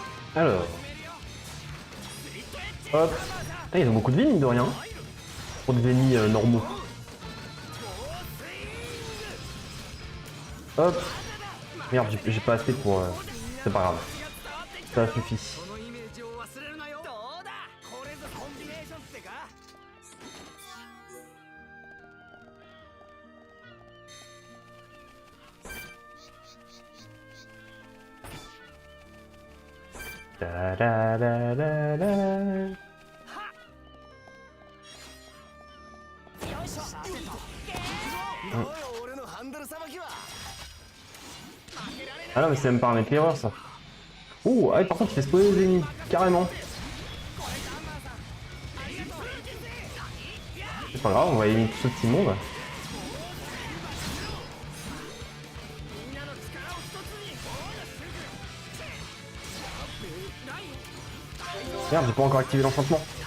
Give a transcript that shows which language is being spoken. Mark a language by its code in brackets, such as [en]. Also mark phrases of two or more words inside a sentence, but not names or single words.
[fr] Alors. Hop. Ah, ils ont beaucoup de vie, mine de rien. Pour des ennemis normaux. Hop. Merde, j'ai pas assez pour... C'est pas grave. Ça suffit. [ja] このイメージを忘れるなよ。どうだ、これぞコンビネーションってか。 Da, da, da, da, da. よいしょ。どうよ俺のハンドルさばきは。 [fr] Ah non, mais c'est même pas un éclaireur ça. Oh, ah, par contre, il fait spawner les ennemis, carrément. C'est pas grave, on va éliminer tout ce petit monde. Merde, j'ai pas encore activé l'enchantement.